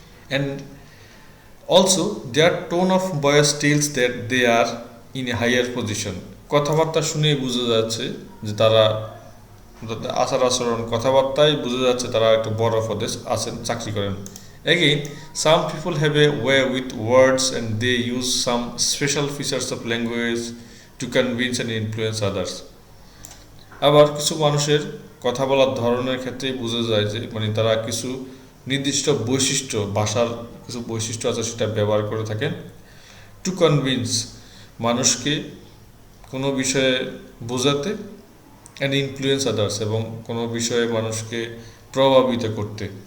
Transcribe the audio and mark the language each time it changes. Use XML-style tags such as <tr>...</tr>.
<en>and also their tone of voice tells that they are in a higher position,</en> <bn>কথাবার্তা শুনে বোঝা যাচ্ছে যে তারা, আচার আচরণ, কথাবার্তায় বোঝা যাচ্ছে তারা একটু বড় পদে আছেন, চাকরি করেন।</bn> <en>Again, some people have a way with words and they use some special features of language to convince and influence others.</en> <bn>আবার কিছু মানুষের কথা বলার ধরনের ক্ষেত্রেই বোঝা যায় যে তারা কিছু নির্দিষ্ট বৈশিষ্ট্য, ভাষার কিছু বৈশিষ্ট্য আছে সেটা ব্যবহার করে থাকেন।</bn> <en>to convince,</en> <bn>মানুষকে কোনো বিষয়ে বোঝাতে,</bn> <en>and influence others,</en> <bn>এবং কোনো বিষয়ে মানুষকে প্রভাবিত করতে।</bn>